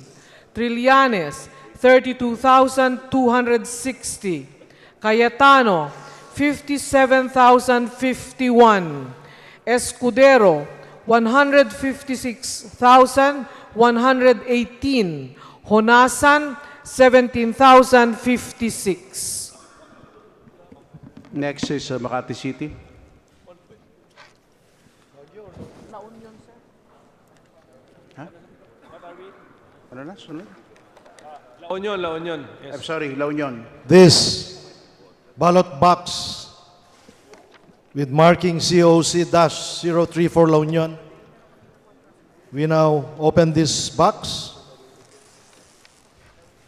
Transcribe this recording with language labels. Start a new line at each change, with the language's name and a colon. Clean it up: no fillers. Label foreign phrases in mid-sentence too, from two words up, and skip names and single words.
English: Trillanes, 32,260. Cayetano, 57,051. Escudero, 156,118. Honasan, 17,056. Next is Makati City. Huh?
Filipino: Ano na? Sunod?
English: La Union, La Union. Yes. I'm sorry, La Union. This ballot box with marking COC-034 La Union. We now open this box.